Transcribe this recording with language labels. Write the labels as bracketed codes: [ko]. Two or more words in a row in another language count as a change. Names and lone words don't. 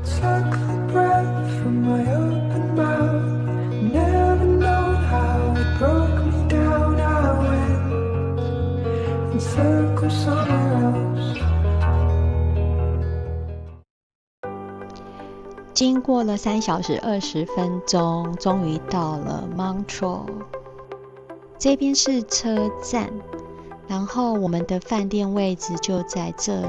[en] suck the breath from my open mouth. Never know how it broke me down. I went in circles somewhere else. [zh] 經過了3小時20分鐘，終於到了 Montreux。這邊是車站，然後我們的飯店位置就在這裡。